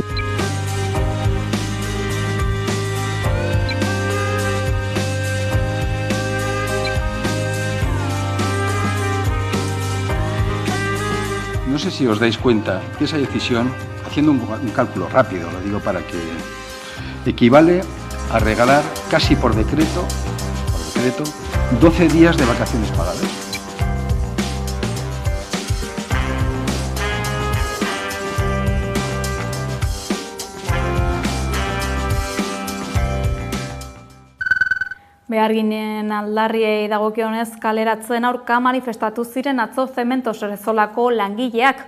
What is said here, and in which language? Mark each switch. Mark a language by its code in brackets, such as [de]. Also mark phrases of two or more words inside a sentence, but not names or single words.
[es] No sé si os dais cuenta que esa decisión, haciendo un cálculo rápido, lo digo para que equivale a regalar casi por decreto 12 días de vacaciones pagadas. [eu] Beharginen aldarriei dagokionez kaleratzen aurka manifestatu ziren atzo Zementos Rezolako langileak.